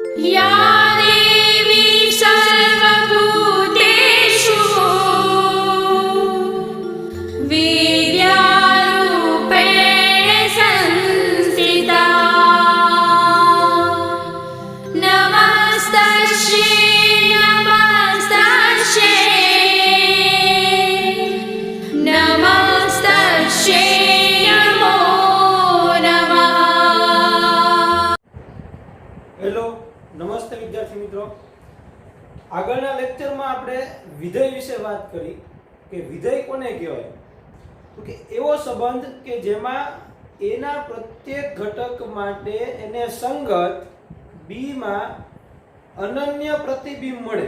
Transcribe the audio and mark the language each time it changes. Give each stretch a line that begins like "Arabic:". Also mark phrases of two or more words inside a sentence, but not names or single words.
Sanskrit: या देवी सर्वभूतेषु विद्यारूपेण संस्थिता नमस्तस्यै नमस्तस्यै नमो नमः।
Gujarati: હેલો નમસ્તે વિદ્યાર્થી મિત્રો, આગળના લેક્ચરમાં આપણે વિધેય વિશે વાત કરી કે વિધેય કોને કહેવાય? તો કે એવો સંબંધ કે જેમાં એના પ્રત્યેક ઘટક માટે એને સંગત બી માં અનન્ય પ્રતિબિંબ મળે.